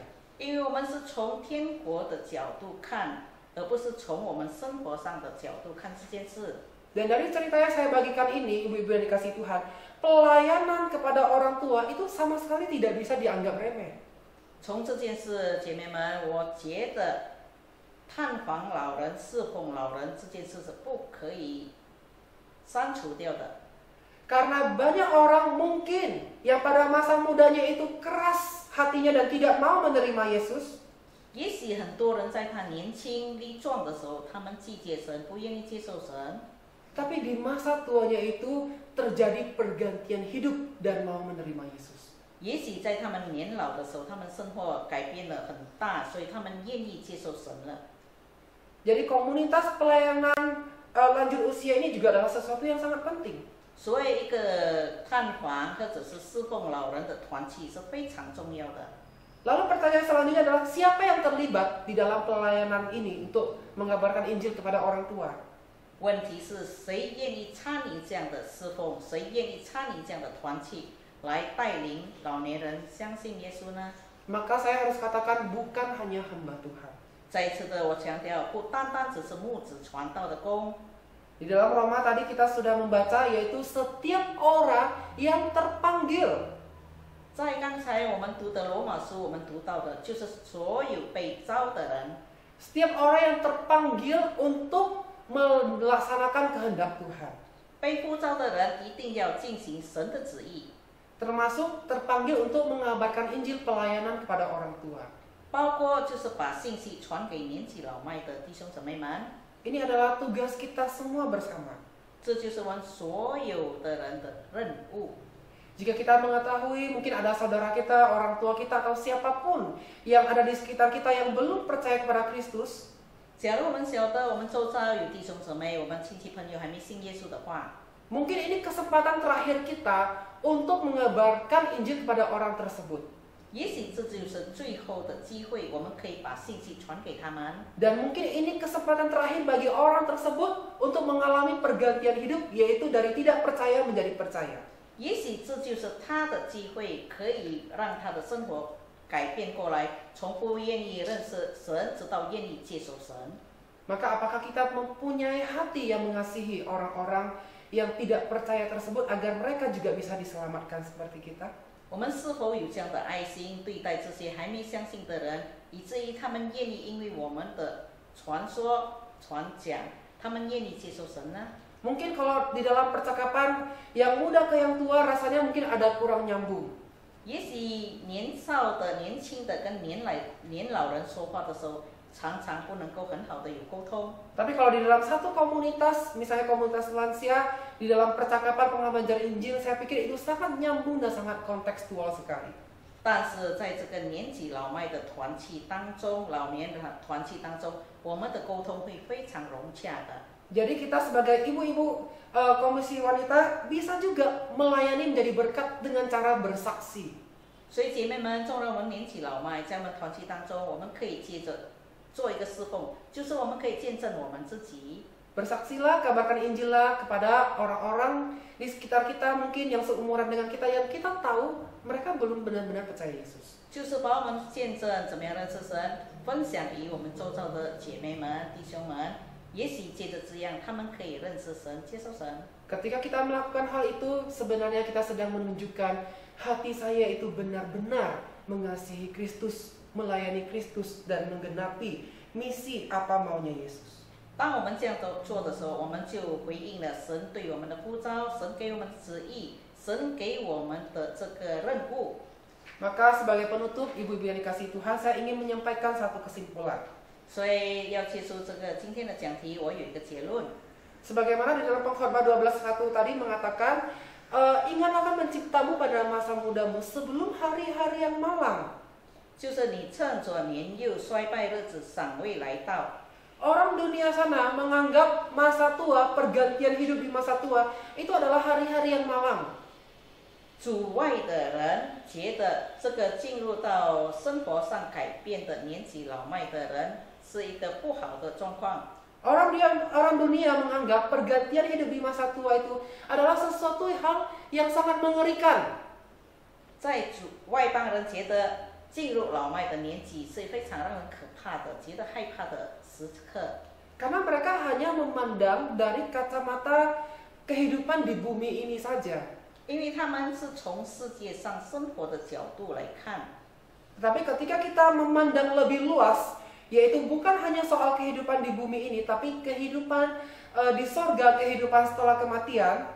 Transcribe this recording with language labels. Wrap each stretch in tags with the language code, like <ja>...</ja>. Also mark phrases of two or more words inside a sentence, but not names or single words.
<zh>因为我们是从天国的角度看，而不是从我们生活上的角度看这件事。</zh> <id>Dan dari cerita yang saya bagikan ini, ibu-ibu yang dikasihi Tuhan, pelayanan kepada orang tua itu sama sekali tidak bisa dianggap remeh.</id> <zh>从这件事，姐妹们，我觉得探访老人、侍奉老人这件事是不可以删除掉的。</zh> <id>Karena banyak orang mungkin yang pada masa mudanya itu keras hatinya dan tidak mau menerima Yesus.</id> <zh>也许很多人在他年轻力壮的时候，他们拒绝神，不愿意接受神。</zh> <id>tapi di masa tuanya itu terjadi pergantian hidup dan mau menerima Yesus.</id> <zh>也许在他们年老的时候，他们生活改变了很大，所以他们愿意接受神了。</zh> <id>Jadi komunitas pelayanan lanjut usia ini juga adalah sesuatu yang sangat penting.</id> <zh>所以一个探访或者是侍奉老人的团契是非常重要的。</zh> <id>Lalu pertanyaan selanjutnya adalah siapa yang terlibat di dalam pelayanan ini untuk mengabarkan Injil kepada orang tua?</id> <zh>问题是谁愿意参与这样的侍奉，谁愿意参与这样的团契，来带领老年人相信耶稣呢？</zh> <id>Maka saya harus katakan bukan hanya hamba Tuhan.</id> <zh>再一次的，我强调，不单单只是牧子传道的工。</zh> <id>Di dalam Roma tadi kita sudah membaca yaitu setiap orang yang terpanggil.</id> <zh>在刚才我们读的罗马书，我们读到的就是所有被召的人，</zh> <id>Setiap orang yang terpanggil untuk melaksanakan kehendak Tuhan.</id> <zh>被呼召的人一定要进行神的旨意，</zh> <id>Termasuk terpanggil untuk mengabarkan Injil pelayanan kepada orang tua.</id> <zh>包括就是把信息传给年纪老迈的弟兄姊妹们。</zh> <id>Ini adalah tugas kita semua bersama.</id> <zh>这就是我们所有的人的任务。</zh> <id>Jika kita mengetahui mungkin ada saudara kita, orang tua kita, atau siapapun yang ada di sekitar kita yang belum percaya kepada Kristus,</id> <zh>假如我们晓得我们周遭有弟兄姊妹，我们亲戚朋友还没信耶稣的话，</zh> <id>mungkin ini kesempatan terakhir kita untuk mengabarkan Injil kepada orang tersebut.</id> <zh>也许这就是最后的机会，我们可以把信息传给他们。</zh> <id>Dan mungkin ini kesempatan terakhir bagi orang tersebut untuk mengalami pergantian hidup, yaitu dari tidak percaya menjadi percaya.</id> <zh>也许这就是他的机会，可以让他的生活改变过来，从不愿意认识神，直到愿意接受神。</zh> <id>Maka apakah kita mempunyai hati yang mengasihi orang-orang yang tidak percaya tersebut agar mereka juga bisa diselamatkan seperti kita?</id> <zh>我们是否有这样的爱心对待这些还没相信的人，以至于他们愿意因为我们的传说、传讲，他们愿意接受神呢？</zh> <id>Mungkin kalau di dalam percakapan yang muda ke yang tua rasanya mungkin ada kurang nyambung.</id> <zh>也许年少的、年轻的跟年老人说话的时候，常常不能够很好的有沟通。</zh> <id>Tapi kalau di dalam satu komunitas, misalnya komunitas lansia, di dalam percakapan pengabaran Injil, saya pikir itu sangat nyambung dan sangat kontekstual sekali.</id> <zh>但是在这个年纪老迈的团契当中，老年人团契当中，我们的沟通会非常融洽的。</zh> <id>Jadi kita sebagai ibu-ibu komisi wanita bisa juga melayani menjadi berkat dengan cara bersaksi.</id> <zh>所以姐妹们，纵然我们年纪老迈，在我们团契当中，我们可以接着做一个侍奉，就是我们可以见证我们自己。</zh> <id>Bersaksilah, kabarkan Injillah kepada orang-orang di sekitar kita mungkin yang seumuran dengan kita yang kita tahu mereka belum benar-benar percaya Yesus.</id> <zh>就是把我们见证怎么样认识神，分享给我们周遭的姐妹们、弟兄们。也许借着这样，他们可以认识神、接受神。</zh> <id>Ketika kita melakukan hal itu, sebenarnya kita sedang menunjukkan hati saya itu benar-benar mengasihi Kristus, melayani Kristus, dan menggenapi misi apa maunya Yesus.</id> <zh>当我们这样做的时候，我们就回应了神对我们的呼召，神给我们的旨意，神给我们的这个任务。</zh> <id>Maka sebagai penutup, ibu-ibu yang dikasihi Tuhan, saya ingin menyampaikan satu kesimpulan.</id> <zh>所以要结束这个今天的讲题，我有一个结论。</zh> <id>Sebagaimana di dalam Pengkhotbah 12:1 tadi mengatakan, ingatlah akan menciptamu pada masa mudamu sebelum hari-hari yang malang.</id> <zh>就是你趁着年幼衰败日子尚未来到。</zh> <id>Orang dunia sana menganggap masa tua, pergantian hidup di masa tua, itu adalah hari-hari yang malang.</id> <zh>主外的人觉得这个进入到生活上改变的年纪老迈的人是一个不好的状况。</zh> <id>Orang dunia menganggap pergantian hidup di masa tua itu adalah sesuatu hal yang sangat mengerikan.</id> <zh>在外邦人觉得进入老迈的年纪是非常让人可怕的，觉得害怕的时刻。</zh> <id>Karena mereka hanya memandang dari kacamata kehidupan di bumi ini saja.</id> <zh>因为他们是从世界上生活的角度来看。</zh> <id>Tapi ketika kita memandang lebih luas, yaitu bukan hanya soal kehidupan di bumi ini, tapi kehidupan di sorga, kehidupan setelah kematian.</id>